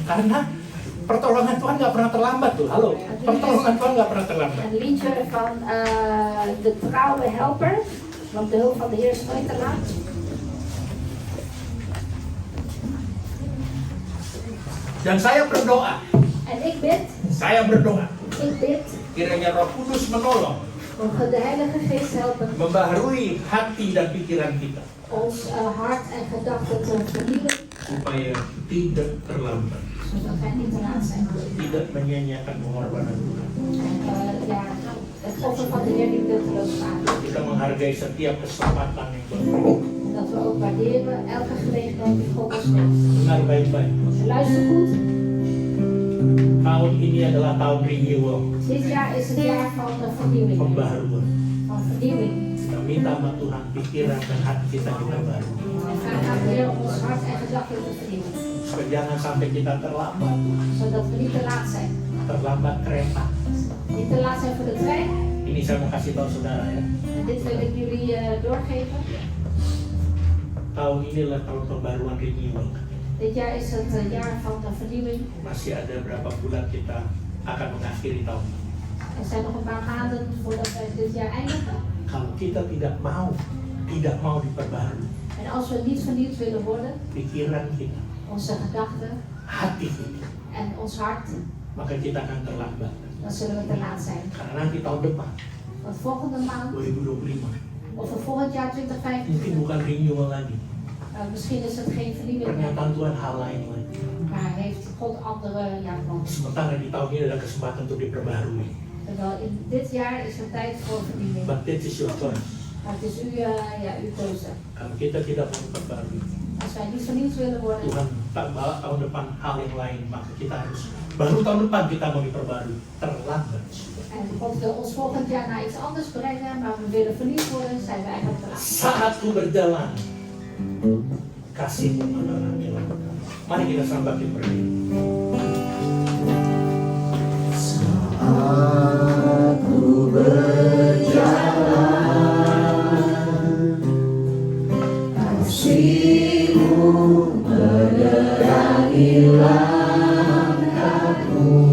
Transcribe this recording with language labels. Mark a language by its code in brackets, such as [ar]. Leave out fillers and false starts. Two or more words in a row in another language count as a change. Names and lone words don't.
[id] Karena pertolongan Tuhan nggak pernah terlambat tuh. Halo, pertolongan Tuhan nggak pernah terlambat. [nl] Een liedje van de trouwe helper. Want de hulp van de Heer is nooit te laat. [id] Dan saya berdoa, [nl] En ik bid, [id] kiranya Roh Kudus menolong, [nl] mogen de Heilige Geest helpen [id] membaharui hati dan pikiran kita, [nl] ons hart en gedachten te vernieuwen. [id] supaya tidak terlambat, [nl] Zodat wij niet te laat zijn. [id] tidak menyia-nyiakan pengorbanan Tuhan. [nl] En het offer van de Heer niet nutteloos maken. [id] Kita menghargai setiap kesempatan yang berlaku. [nl] En dat we ook waarderen elke gelegenheid die God ons geeft. [id] Dengar baik-baik. [nl] Luister goed. [id] Tahun ini adalah tahun renewal, [nl] Dit jaar is het jaar van vernieuwing. [id] pembaharuan. [nl] Van vernieuwing. [id] Kita minta sama Tuhan pikiran dan hati kita baru. [nl] En vraag aan de Heer om ons hart en gedachten te vernieuwen. [id] Supaya jangan sampai kita terlambat, [nl] Zodat we niet te laat zijn. [id] terlambat kereta. [nl] Niet te laat zijn voor de trein. [id] Ini saya mau kasih tahu saudara ya. [nl] En dit wil ik jullie doorgeven. [id] Tahun ini adalah tahun pembaruan renewal. [nl] Dit jaar is het jaar van de vernieuwing. [id] Masih ada berapa bulan kita akan mengakhiri tahun ini. [nl] Er zijn nog een paar maanden voordat wij dit jaar eindigen. [id] Kalau kita tidak mau diperbarui, [nl] En als we niet vernieuwd willen worden, [id] pikiran kita, [nl] onze gedachten [id] hati kita, [nl] en ons hart, [id] maka kita akan terlambat. [nl] dan zullen we te laat zijn. [id] Karena nanti tahun depan, [nl] Want volgende maand, [id] 2025, [nl] of volgend jaar 2025, [id] mungkin bukan renewal lagi, [nl] Misschien is het geen vernieuwing meer, [id] Pernyataan Tuhan hal lain lagi. [nl] maar heeft God andere plannen. [id] Sementara di tahun ini ada kesempatan untuk diperbarui. [nl] Terwijl in dit jaar is er tijd voor vernieuwing. [en] But this is your choice. [nl] Maar het is uw keuze. [id] Kalau kita tidak mau diperbarui, [nl] Als wij niet vernieuwd willen worden, [id] Tuhan tak bawa tahun depan hal yang lain, maka kita harus baru tahun depan kita mau diperbarui. Terlambat sudah. [nl] en God wil ons volgend jaar naar iets anders brengen, maar we willen vernieuwd worden, zijn we eigenlijk te laat. [id] Saat ku berjalan, kasihmu adalah jalan. Mari kita sambil berdiri. Aku berjalan, kasih-Mu menerangi langkahku.